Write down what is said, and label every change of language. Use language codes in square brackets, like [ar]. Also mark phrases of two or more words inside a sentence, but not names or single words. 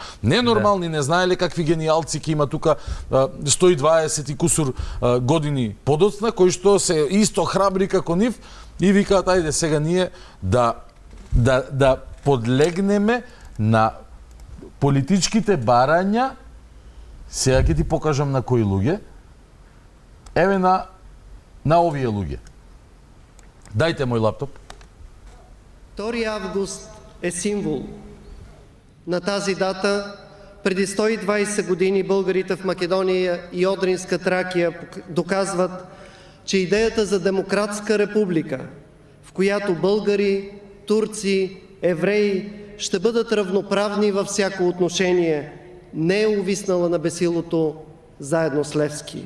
[mk] Ненормални, не знаеле какви гениалци ки има тука 120 и кусур години подоцна, кои што се исто храбри како нив и викаат ајде сега ние да подлегнеме на политичките барања. Сега ќе ти покажам на кои луѓе. Еве на овие луѓе. Дајте мој лаптоп. 2 август е символ. [bg] На тази дата преди 120 години българите в Македония и Одринска Тракия доказват, че идеята за демократска република, в която българи, турци, евреи ще бъдат равноправни във всяко отношение, не е увиснала на бесилото заедно с Левски.